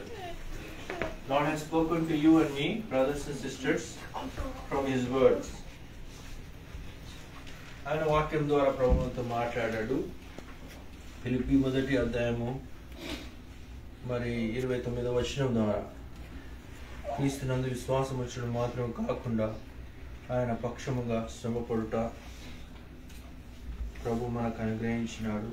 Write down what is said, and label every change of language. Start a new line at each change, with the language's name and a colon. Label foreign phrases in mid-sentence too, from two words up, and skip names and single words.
English: Lord has spoken to you and me, brothers and sisters, from His words.
Telugu: ఆయన వాక్యం ద్వారా ప్రభువుతో మాట్లాడాడు. ఫిలిప్పీ 1వ అధ్యాయము మరి 29వ వచనం ద్వారా క్రీస్తునందు విశ్వాసం వచ్చడం మాత్రం కాకుండా ఆయన పక్షముగా శ్రమపడుట ప్రభు మనకు అనుగ్రహించినాడు.